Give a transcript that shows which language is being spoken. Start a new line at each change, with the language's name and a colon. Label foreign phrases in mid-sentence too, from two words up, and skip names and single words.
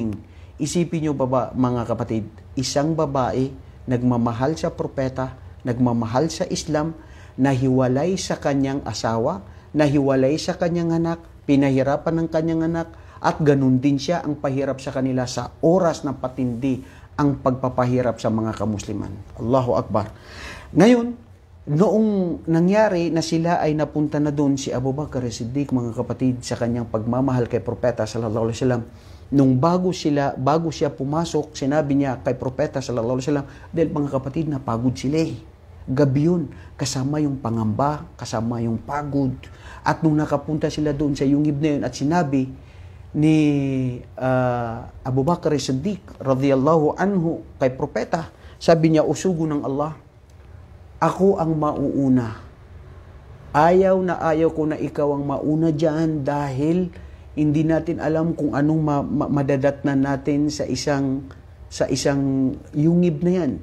Filipino: Isipin nyo ba mga kapatid, isang babae nagmamahal sa propeta, nagmamahal sa Islam, nahiwalay sa kanyang asawa, nahiwalay sa kanyang anak, pinahirapan ng kanyang anak, at ganun din siya ang pahirap sa kanila sa oras na patindi ang pagpapahirap sa mga kamusliman.
Arabic: الله أكبر.
Filipino: Ngayon, noong nangyari na sila ay napunta na doon, si Abu Bakr as-Siddiq, mga kapatid, sa kanyang pagmamahal kay Propeta
Arabic: صلى الله عليه وسلم,
Filipino: nung bago siya pumasok, sinabi niya kay Propeta
Arabic: صلى الله عليه وسلم,
Filipino: dahil mga kapatid, napagod sila eh. Gabi yun, kasama yung pangamba, kasama yung pagod. At nung nakapunta sila doon sa yungib na yun at sinabi ni Abu Bakr as-Siddiq
Arabic: رضي الله عنه
Filipino: kay Propeta, sabi niya, usugo ng Allah, ako ang mauuna. Ayaw na ayaw ko na ikaw ang mauna dyan dahil hindi natin alam kung anong madadatnan natin sa isang yungib na yan.